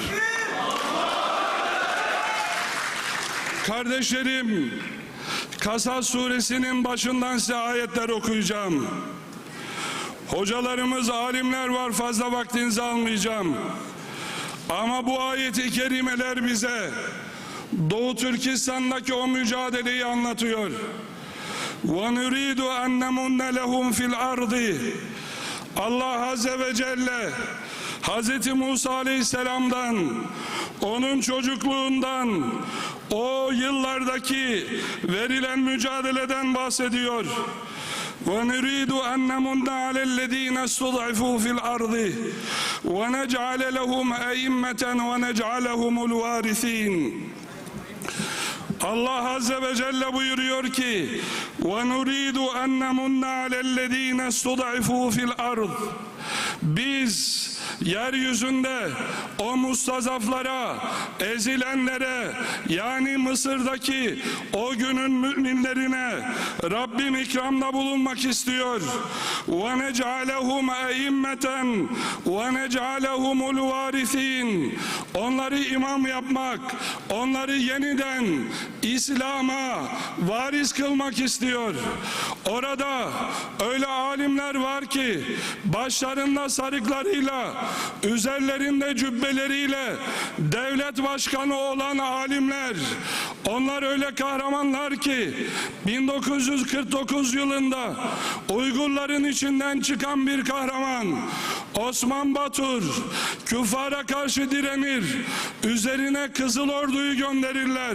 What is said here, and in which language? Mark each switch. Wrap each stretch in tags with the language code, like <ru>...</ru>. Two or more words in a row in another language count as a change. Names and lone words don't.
<tr>Kardeşlerim, Kasas suresinin başından size ayetler okuyacağım. Hocalarımız, alimler var, fazla vaktinizi almayacağım. Ama bu ayet-i kerimeler bize Doğu Türkistan'daki o mücadeleyi anlatıyor.</tr> <ar>وَنُرِيدُ أَنْ نَمُنَّ لَهُمْ فِي الْأَرْضِ الله عز وجل Hz.</ar> <tr>Musa Aleyhisselam'dan, onun çocukluğundan, o yıllardaki verilen mücadeleden bahsediyor.</tr> <ar>وَنُرِيدُ أَنْ نَمُنَّ عَلَى الَّذ۪ينَ اسْتُضْعِفُوا فِي الْأَرْضِ وَنَجْعَلَ لَهُمْ أَئِمَّةً وَنَجْعَلَهُمُ الْوَارِثِينَ</ar> <tr>Allah</tr> <ar>عز وجل</ar> <tr>buyuruyor ki</tr> <ar>وَنُرِيدُ أَنْ نَمُنَّ عَلَى الَّذ۪ينَ اسْتُضْعِفُوا فِي الْأَرْضِ</ar> <tr>Biz yeryüzünde o mustazaflara, ezilenlere, yani Mısır'daki o günün müminlerine Rabbim ikramda bulunmak istiyor.</tr> <ar>وَنَجْعَلَهُمْ اَئِمَّةً وَنَجْعَلَهُمُ الْوَارِثِينَ</ar> <tr>Onları imam yapmak, onları yeniden İslam'a varis kılmak istiyor. Orada öyle alimler var ki başlarında sarıklarıyla, üzerlerinde cübbeleriyle devlet başkanı olan alimler, onlar öyle kahramanlar ki 1949 yılında Uygurların içinden çıkan bir kahraman Osman Batur küffara karşı direnir, üzerine Kızıl Ordu'yu gönderirler.</tr>